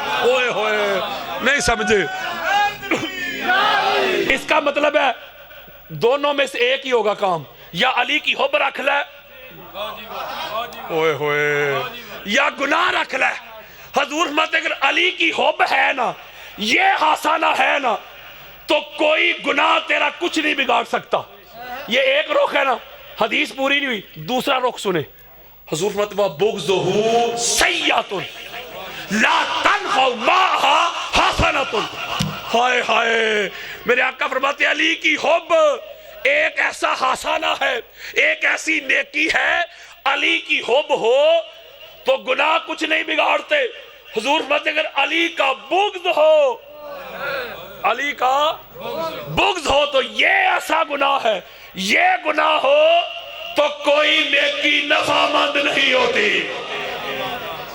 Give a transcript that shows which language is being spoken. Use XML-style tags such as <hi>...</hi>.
<ur>اوئے ہوئے نہیں سمجھے؟ اس کا مطلب ہے دونوں میں سے ایک ہی ہوگا کام، یا علی کی حب رکھ لے اوئے ہوئے یا گناہ رکھ لے. حضور فرماتے اگر علی کی حب ہے نا، یہ حسانہ ہے نا، تو کوئی گناہ تیرا کچھ نہیں بگاڑ سکتا. یہ ایک رخ ہے نا، حدیث پوری نہیں ہوئی، دوسرا رخ سنے. حضور فرماتے</ur> <ar>بغضہ سیئۃ لا تنفع معها حسنۃ.</ar> <ur>ہائے ہائے، میرے آقا فرماتے علی کی حب ایک ایسا حسانہ ہے، ایک ایسی نیکی ہے، علی کی حب ہو تو گناہ کچھ نہیں بگاڑتے. حضور فرماتے اگر علی کا بغض ہو، علی کا بغض ہو تو یہ ایسا گناہ ہے، یہ گناہ ہو تو کوئی نیکی نفع مند نہیں ہوتی.</ur>